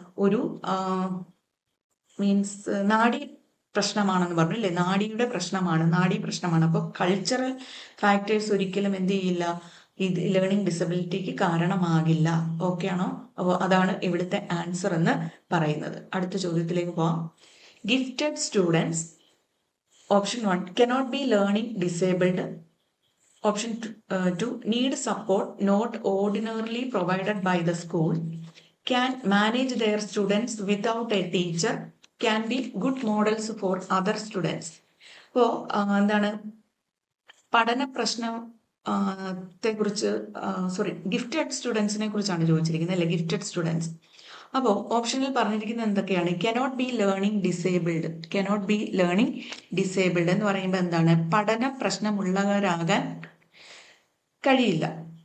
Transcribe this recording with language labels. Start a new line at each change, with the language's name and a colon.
Malayalam: ഒരു മീൻസ് നാഡി പ്രശ്നമാണെന്ന് പറഞ്ഞു. അല്ലേ? നാഡിയുടെ പ്രശ്നമാണ്, നാഡി പ്രശ്നമാണ്. അപ്പോൾ കൾച്ചറൽ ഫാക്ടേഴ്സ് ഒരിക്കലും എന്ത് ചെയ്യില്ല? ഇത് ലേണിംഗ് ഡിസബിലിറ്റിക്ക് കാരണമാകില്ല. ഓക്കെ ആണോ? അപ്പോൾ അതാണ് ഇവിടുത്തെ ആൻസർ എന്ന് പറയുന്നത്. അടുത്ത ചോദ്യത്തിലേക്ക് പോവാം.
English: Gifted students, option 1 cannot be learning disabled. Option 2 need support not ordinarily provided by the school, can manage their students without a teacher, can be good models for other students.
Malayalam: അപ്പോൾ എന്താണ്? പഠന പ്രശ്നത്തെ കുറിച്ച് ഗിഫ്റ്റഡ് സ്റ്റുഡൻസിനെ കുറിച്ചാണ് ചോദിച്ചിരിക്കുന്നത്. അല്ലെ? Gifted students. അപ്പോൾ ഓപ്ഷനിൽ പറഞ്ഞിരിക്കുന്നത് എന്തൊക്കെയാണ്?
English: Cannot be learning disabled. Cannot be learning disabled
Malayalam: എന്ന് പറയുമ്പോൾ എന്താണ്? പഠന പ്രശ്നമുള്ളവരാകാൻ കഴിയില്ല.